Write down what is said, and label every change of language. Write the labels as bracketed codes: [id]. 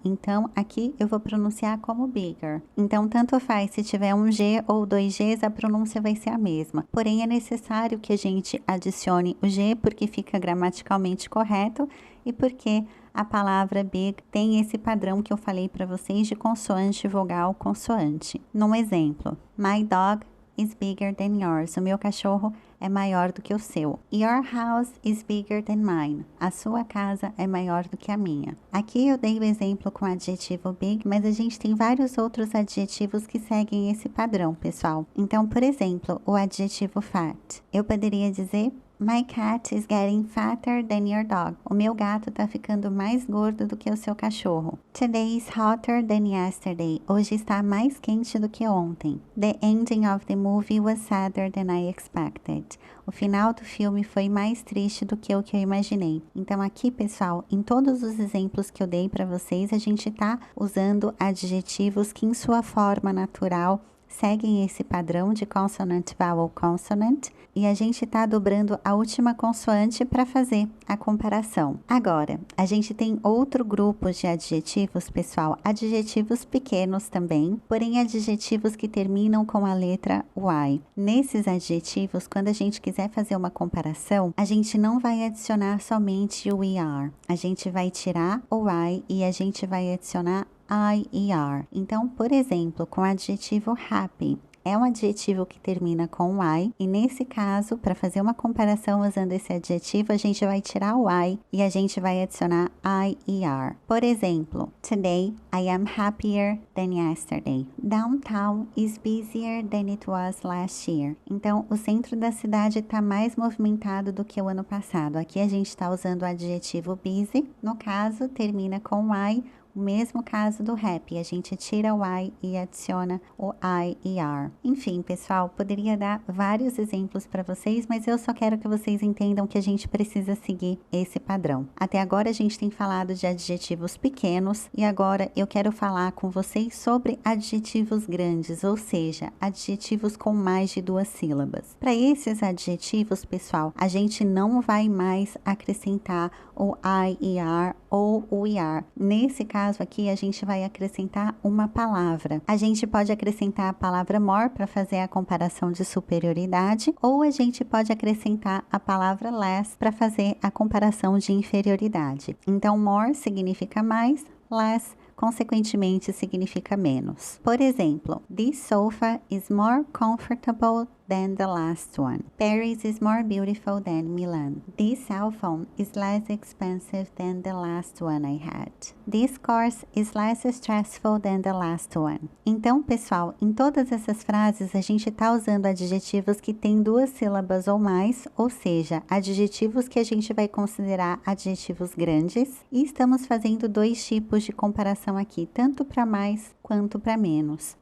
[pt] Então, aqui eu vou pronunciar como bigger. Então, tanto faz se tiver um G ou dois Gs, a pronúncia vai ser a mesma. Porém, é necessário que a gente adicione o G porque fica gramaticalmente correto e porque a palavra big tem esse padrão que eu falei para vocês de consoante, vogal, consoante. Num exemplo, [en] my dog is bigger than yours. [pt] O meu cachorro é maior do que o seu. [en] Your house is bigger than mine. [pt] A sua casa é maior do que a minha. Aqui eu dei o exemplo com o adjetivo big, mas a gente tem vários outros adjetivos que seguem esse padrão, pessoal. Então, por exemplo, o adjetivo fat. Eu poderia dizer [en] My cat is getting fatter than your dog. [pt] O meu gato tá ficando mais gordo do que o seu cachorro. [en] Today is hotter than yesterday. [pt] Hoje está mais quente do que ontem. [en] The ending of the movie was sadder than I expected. [pt] O final do filme foi mais triste do que o que eu imaginei. Então aqui, pessoal, em todos os exemplos que eu dei para vocês, a gente tá usando adjetivos que em sua forma natural seguem esse padrão de [en] consonant, vowel, consonant, [pt] e a gente tá dobrando a última consoante para fazer a comparação. Agora, a gente tem outro grupo de adjetivos, pessoal, adjetivos pequenos também, porém adjetivos que terminam com a letra Y. Nesses adjetivos, quando a gente quiser fazer uma comparação, a gente não vai adicionar somente o ER, a gente vai tirar o Y e a gente vai adicionar IER. Então, por exemplo, com o adjetivo happy, é um adjetivo que termina com Y, e nesse caso, para fazer uma comparação usando esse adjetivo, a gente vai tirar o Y e a gente vai adicionar IER. Por exemplo, [en] today I am happier than yesterday. Downtown is busier than it was last year. [pt] Então, o centro da cidade está mais movimentado do que o ano passado. Aqui a gente está usando o adjetivo busy, no caso, termina com Y. O mesmo caso do happy, a gente tira o I e adiciona o IER. Enfim, pessoal, poderia dar vários exemplos para vocês, mas eu só quero que vocês entendam que a gente precisa seguir esse padrão. Até agora a gente tem falado de adjetivos pequenos e agora eu quero falar com vocês sobre adjetivos grandes, ou seja, adjetivos com mais de 2 sílabas. Para esses adjetivos, pessoal, a gente não vai mais acrescentar o IER ou o ER. Nesse caso aqui, a gente vai acrescentar uma palavra. A gente pode acrescentar a palavra more para fazer a comparação de superioridade, ou a gente pode acrescentar a palavra less para fazer a comparação de inferioridade. Então, more significa mais, less consequentemente significa menos. Por exemplo, [en] this sofa is more comfortable than the last one. Paris is more beautiful than Milan. This cell phone is less expensive than the last one I had. This course is less stressful than the last one. [pt] Então, pessoal, em todas essas frases a gente está usando adjetivos que têm 2 sílabas ou mais, ou seja, adjetivos que a gente vai considerar adjetivos grandes, e estamos fazendo 2 tipos de comparação aqui, tanto para mais quanto para menos.